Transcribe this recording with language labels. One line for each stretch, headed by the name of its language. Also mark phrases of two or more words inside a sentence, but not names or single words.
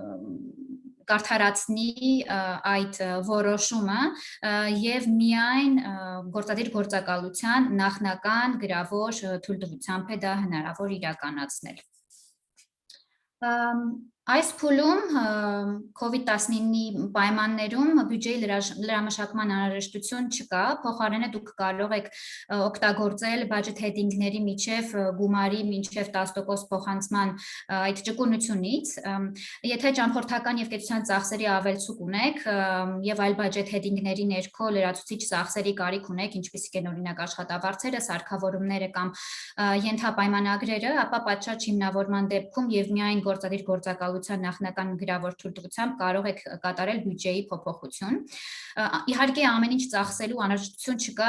Armenian: կարդարացնի այդ որոշումը և միայն գործադիր գործակալության նախնական գրավոր թույլտվությամբ է դա հնարավոր իրականացնել։ Այս փուլում COVID-19-ի պայմաններում բյուջեի լրամշակման անհրաժեշտություն չկա, փոխարենը դուք կարող եք օգտագործել
English: budget heading-
Armenian: ների միջև գումարի մինչև 10% փոխանցման այդ ճկունությունից։ Եթե ճամփորդական և կեցության ծախսերի ավելցուկ ունեք և այլ budget heading-ների ներքո լրացուցիչ ծախսերի կարիք ունեք, ինչպիսիք են օրինակ աշխատավարձերը, սարքավորումները կամ ենթապայմանագրերը, ապա պատշաճ հիմնավորման դեպքում և միայն գործադիր գործակալության նախնական գրավոր թույլտվությամբ կարող եք կատարել բյուջեի փոփոխություն։ Իհարկե, ամեն ինչ ծախսելու անհրաժեշտություն չկա,